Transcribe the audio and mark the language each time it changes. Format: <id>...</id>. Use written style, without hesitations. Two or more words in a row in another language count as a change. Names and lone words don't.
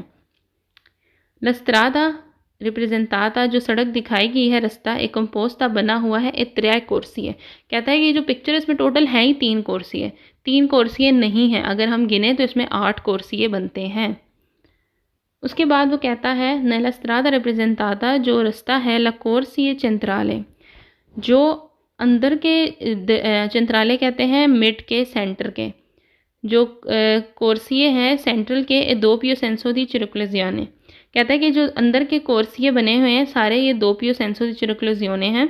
<it>la strada rappresentata,</it> <hi>जो सड़क दिखाई गई है रास्ता एक कंपोस्टा बना हुआ है एक 3 कोर्सी है। कहता है कि ये जो पिक्चर है इसमें टोटल है ही 3 कोर्सी है, 3 कोर्सियाँ नहीं हैं। अगर हम गिने तो इसमें 8 कोर्सियाँ बनते हैं। उसके बाद वो कहता है</hi> <it>nella strada rappresentata,</it> <hi>जो रास्ता है</hi> <it>la corsia centrale,</it> <hi>जो अंदर के centrale कहते हैं मिड के, सेंटर के, जो कोर्सिए हैं सेंट्रल के,</hi> <it>e doppio senso di circolazione.</it> <hi>कहता है कि जो अंदर के कोर्सिए बने हुए हैं सारे ये</hi> <it>doppio senso di circolazione</it> <hi>हैं।</hi>